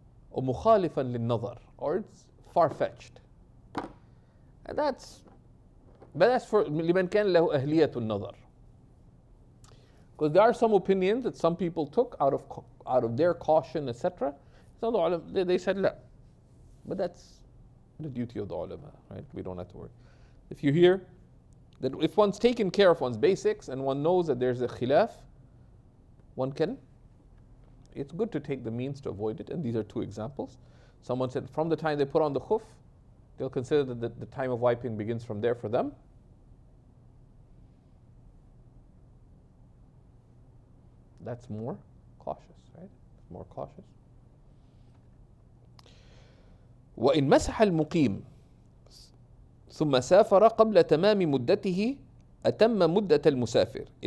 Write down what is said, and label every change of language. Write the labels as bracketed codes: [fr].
[en] or [ar] مخالفا للنظر, [en] or it's far-fetched. And that's for [ar] لمن كان له أهلية النظر. [en] Because there are some opinions that some people took out of their caution, etc. So they said لا. But that's the duty of the ulama, right? We don't have to worry. If you hear that if one's taken care of one's basics and one knows that there's a khilaf, it's good to take the means to avoid it. And these are two examples. Someone said from the time they put on the khuff, they'll consider that the time of wiping begins from there for them. That's more cautious, right? More cautious. [ar] وإن مسح المقيم ثم سافر قبل تمام مدته أتم مدة المسافر.